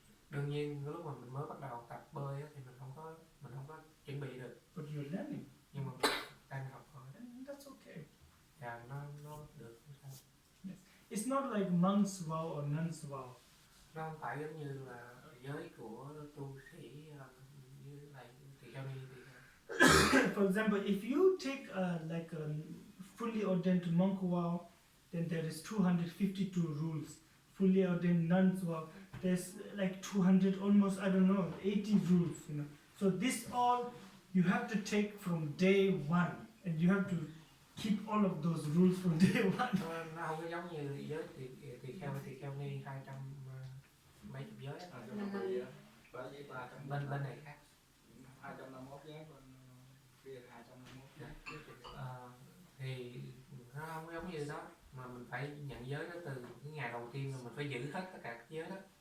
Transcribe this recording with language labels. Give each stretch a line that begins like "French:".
Vietnamese: Đương nhiên lúc mà mình mới bắt đầu tập bơi thì mình không có chuẩn bị được.
English: But you're learning.
Vietnamese: Nhưng mà mình đang học thôi.
English: And that's okay.
Vietnamese: Và nó được không sao.
English: Yes. It's not like monk's vow or nun's vow.
Vietnamese: Nó không phải giống như là giới của tu sĩ như này thì theo ni thì
English: For example, if you take like a fully ordained monk vow, then there is 252 rules. Fully ordained nun's vow, there's like 200, almost, I don't know, 80 rules, you know. So this all you have to take from day one, and you have to keep all of those rules from day one.
Vietnamese: nó không có giống như giới thì theo ni 200 mấy chục giới á. Bên này khác. 251 giới, bên kia 251 giới. Thì nó không giống như đó, mà mình phải nhận giới đó từ cái ngày đầu tiên mà mình phải giữ hết tất cả các giới đó.